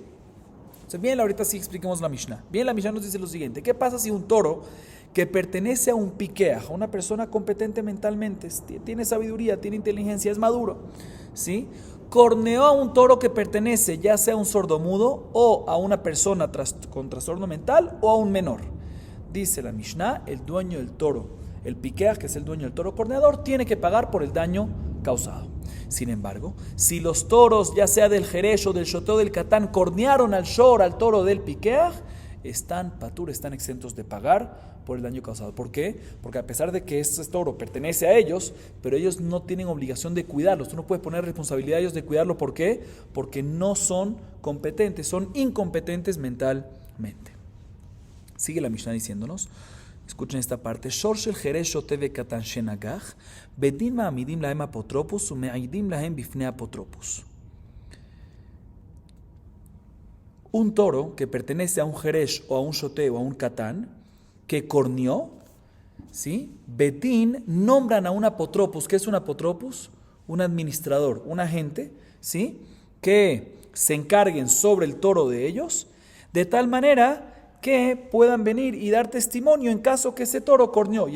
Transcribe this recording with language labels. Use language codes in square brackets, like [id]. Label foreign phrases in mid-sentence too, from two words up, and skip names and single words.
[es] Entonces, bien, ahorita sí expliquemos la Mishnah. Bien, la Mishnah nos dice lo siguiente: ¿qué pasa si un toro que pertenece a un piqueaj, a una persona competente mentalmente, tiene sabiduría, tiene inteligencia, es maduro, ¿sí?, corneó a un toro que pertenece ya sea a un sordomudo o a una persona con trastorno mental o a un menor? Dice la Mishnah, el dueño del toro, el piqueaj, que es el dueño del toro corneador, tiene que pagar por el daño causado. Sin embargo, si los toros, ya sea del Jeresh o del Shoté o del Katán, cornearon al shor, al toro del piqueaj, están patur, están exentos de pagar por el daño causado. ¿Por qué? Porque a pesar de que este toro pertenece a ellos, pero ellos no tienen obligación de cuidarlos. Tú no puedes poner responsabilidad a ellos de cuidarlo. ¿Por qué? Porque no son competentes, son incompetentes mentalmente. Sigue la Mishnah diciéndonos, escuchen esta parte, [he] שור של חרש שוטה וקטן שנגח בית דין מעמידין להם אפוטרופוס ומעידין להם בפני אפוטרופוס. [es] Un toro que pertenece a un Jeresh o a un Shoté o a un Katán que corneó, ¿sí?, Betín nombran a un apotropus. ¿Qué es un apotropus? Un administrador, un agente, ¿sí?, que se encarguen sobre el toro de ellos, de tal manera que puedan venir y dar testimonio en caso que ese toro corneó.